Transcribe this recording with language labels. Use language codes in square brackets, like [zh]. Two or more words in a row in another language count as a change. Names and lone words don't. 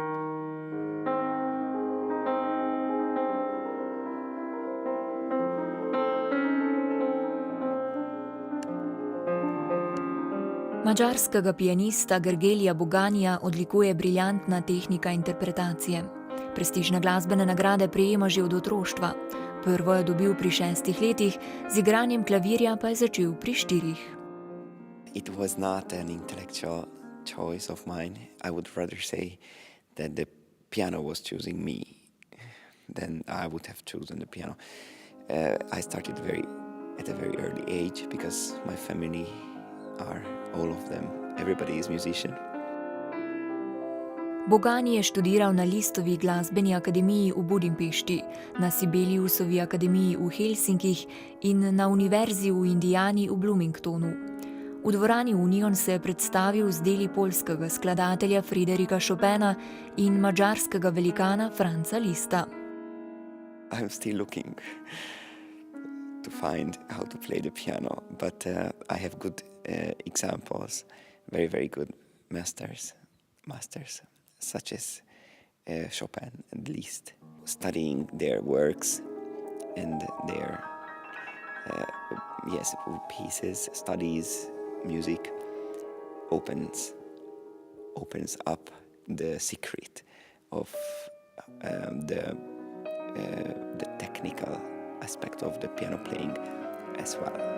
[sl] Madžarskega pianista Gergelyja Boganja odlikuje briljantna tehnika interpretacije. Prestižne glasbene nagrade prejema že od otroštva. Prvo je dobil pri 6 letih, z igranjem klavirja pa je začel pri 4. [en] It was not an intellectual choice of mine. I would rather say that the piano was choosing me than I would have chosen the piano. I started at a very early age because my family are all of them. Everybody is musician. [sl] Bogani je študiral na Listovi glasbeni akademiji v Budimpešti, na Sibeliusovi akademiji v Helsinkih in na univerzi v Indijani v Bloomingtonu. V dvorani Union se je predstavil z deli poljskega skladatelja Friderika Chopina in madžarskega velikana Franza Lista. [en] I'm still looking to find how to play the piano, but I have good examples, very, very good masters, such as Chopin and Liszt. Studying their works and their pieces, studies, music opens up the secret of the technical aspect of the piano playing as well.